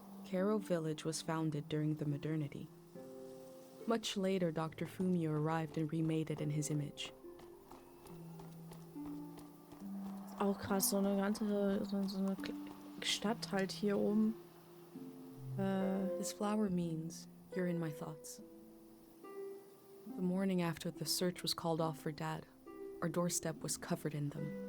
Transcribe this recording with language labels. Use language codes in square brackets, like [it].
[en] Karo Village was founded during the modernity. Much later, Dr. Fumio arrived and remade it in his image. [de] Auch krass, so eine ganze so eine Stadt halt hier oben. [en] This flower means you're in my thoughts. The morning after the search was called off for Dad, our doorstep was covered in them.